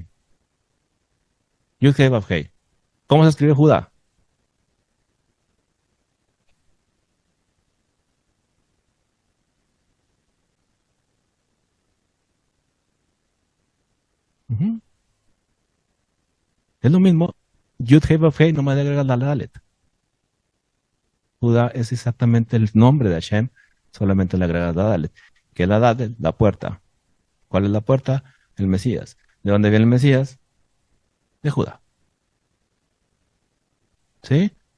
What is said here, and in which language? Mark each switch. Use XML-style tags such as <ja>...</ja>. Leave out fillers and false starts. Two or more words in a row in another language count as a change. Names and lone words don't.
<es>Yud-Heh Vav-Heh. ¿Cómo se escribe Judá? Ujú. Es lo mismo. Yud-Heh Vav-Heh, no me agrega la Dalet. Judá es exactamente el nombre de Hashem, solamente le agrega la Dalet. ¿Qué es la Dalet? La puerta. ¿Cuál es la puerta? El Mesías. ¿De dónde viene el Mesías? De Judá. ¿Sí?</es>